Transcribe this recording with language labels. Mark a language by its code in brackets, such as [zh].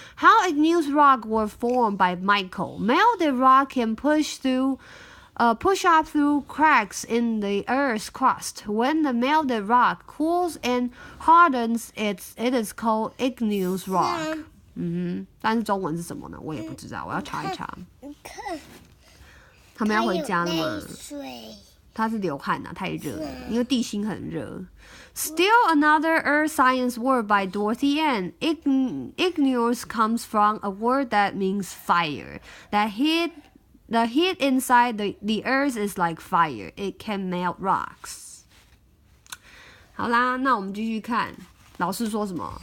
[en] How igneous rock were formed by Michael. Melted rock can push up through cracks in the Earth's crust. When the melted rock cools and hardens, it is called igneous rock. [zh] 但是中文是什么呢？我也不知道，我要查一查。他们要回家了吗？他是流汗啊，太热了，因为地心很热。 [en] Still another earth science word by Dorothy Ann. Igneous comes from a word that means fire. The heat inside the earth is like fire. It can melt rocks. [zh] 好啦，那我们继续看。老师说什么？